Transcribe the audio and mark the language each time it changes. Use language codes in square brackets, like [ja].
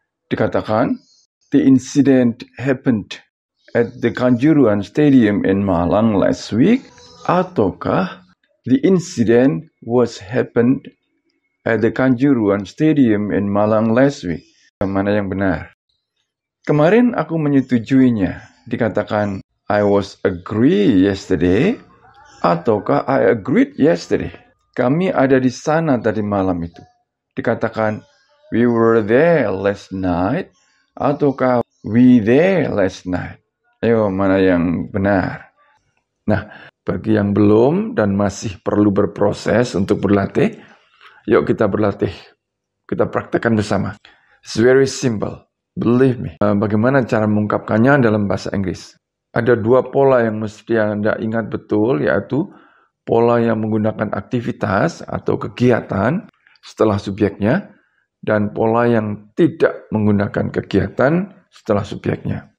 [id] Dikatakan, [en] the incident happened at the Kanjuruhan Stadium in Malang last week, [id] ataukah [en] the incident was happened at the Kanjuruhan Stadium in Malang last week? [id] Mana yang benar? Kemarin aku menyetujuinya. Dikatakan [en] I was agree yesterday, [id] ataukah [en] I agreed yesterday? [id] Kami ada di sana tadi malam itu. Dikatakan [en] we were there last night, [id] ataukah [en] we there last night? [id] Ayo, mana yang benar? Nah, bagi yang belum dan masih perlu berproses untuk berlatih, yuk kita berlatih. Kita praktekkan bersama. [en] It's very simple, believe me. [id] Bagaimana cara mengungkapkannya dalam bahasa Inggris? Ada dua pola yang mesti Anda ingat betul, yaitu pola yang menggunakan aktivitas atau kegiatan setelah subjeknya, dan pola yang tidak menggunakan kegiatan setelah subjeknya.